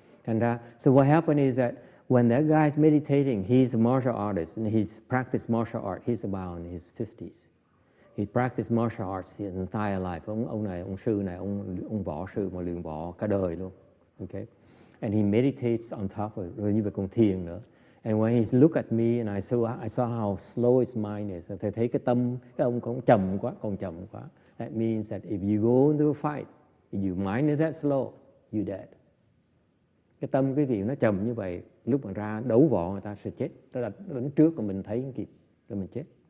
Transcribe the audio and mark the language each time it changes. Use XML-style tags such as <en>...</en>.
<en>And so what happened is that when that guy's meditating, he's a martial artist and he's practiced martial art. He's about in his 50s. He practiced martial arts his entire life.</en> <vi>Ông sư này, ông võ sư mà luyện võ cả đời luôn.</vi> <en>Okay? And he meditates on top of it.</en> <vi>Rồi như vậy còn thiền nữa.</vi> <en>And when he looked at me and I saw how slow his mind is.</en> <vi>Thầy thấy cái ông còn chậm quá.</vi> <en>That means that if you go into a fight, if your mind is that slow, you're dead.</en> <vi>Cái tâm quý vị nó chậm như vậy, lúc mà ra đấu võ người ta sẽ chết. Nó đánh trước còn mình thấy không kịp, rồi mình chết.</vi>